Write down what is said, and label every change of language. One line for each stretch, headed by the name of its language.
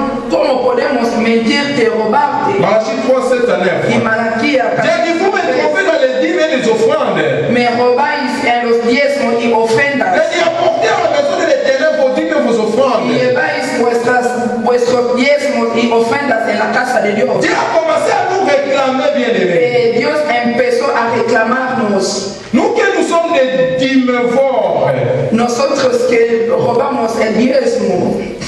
Spanish: ¿Cómo podemos medirte, robarte?
French: Malachi 3:7 à 9.
Spanish: Y Malaquía,
French: Dieu dit, vous me trompez dans les dîmes et les offrandes.
Spanish: Me robáis en los diezmos y ofrendas.
French: Et apportez à la maison de l'Éternel vos dîmes et vos offrandes.
Spanish: Y lleváis vuestros diezmos y ofrendas en la casa de Dios.
French: Dieu a commencé à nous réclamer, bien-aimés.
Spanish: Dios empezó a reclamarnos.
French: Nous que nous sommes des dimevores.
Spanish: Nosotros que robamos el diezmo.